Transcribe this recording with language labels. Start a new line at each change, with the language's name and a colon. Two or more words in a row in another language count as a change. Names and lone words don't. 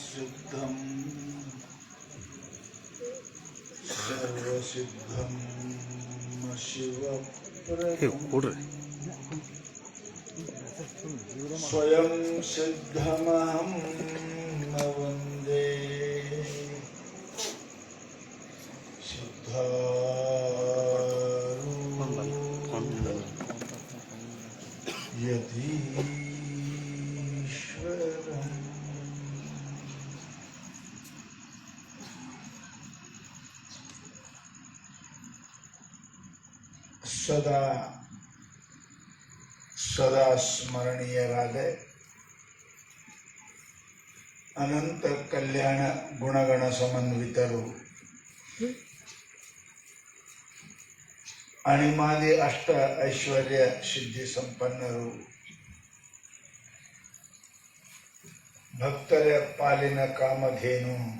Sanskrit: सिद्धं सर्वसिद्धं शिवप्रदं स्वयं सिद्धमहं न वन्दे सिद्धारूढं यतीश्वरम् सदा सदा
Kannada: ಸ್ಮರಣೀಯರಾದ ಅನಂತ ಕಲ್ಯಾಣ ಗುಣಗಣ ಸಮನ್ವಿತರು ಅಣಿಮಾದಿ ಅಷ್ಟ ಐಶ್ವರ್ಯ ಸಿದ್ಧಿ ಸಂಪನ್ನರು ಭಕ್ತರ ಪಾಲಿನ ಕಾಮಧೇನು